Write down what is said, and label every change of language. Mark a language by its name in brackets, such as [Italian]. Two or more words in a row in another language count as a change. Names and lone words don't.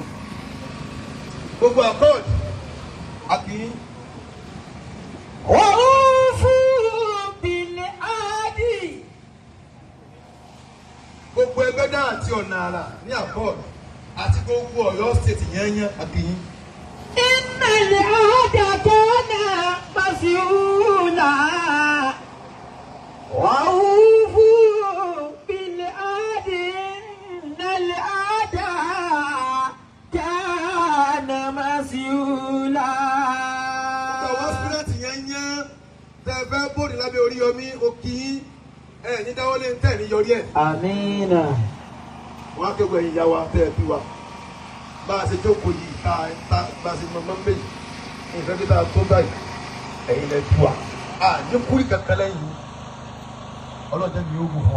[Yoruba] Gbogbo àkọọ̀dù àkìyín. [Arabic] أوفوا بالعهد. [Yoruba] Gbogbo ẹgbẹ́ náà àti ọ̀nà àrà ní àkọọ̀dù àti gbogbo Ọ̀yọ́ state yẹnyẹn àkìyín. [Arabic] إن العهد كان مسؤولا. أوفوا بالعهد إن العهد كان مسؤولا. [Yoruba] Àwọn aspirant yẹnyẹn tẹ́ fẹ́ bòrì lábẹ́ Oriyomi òkì ẹ̀ ní dáwọ́lé ń tẹ̀ ní yọrí ẹ̀. Amina. Wọ́n á kéwọ́ ẹ̀yìn ìyá wa tẹ́ ẹ bí wa bá a ṣe jókòó yìí bá a ṣe mọ̀mọ́ méjì nǹkan kí tá a tó báyìí ẹ̀yin lẹ tú wa ní kúrì kankan lẹ́yìn ọlọ́jọ́ ni yóò gùn fún wa.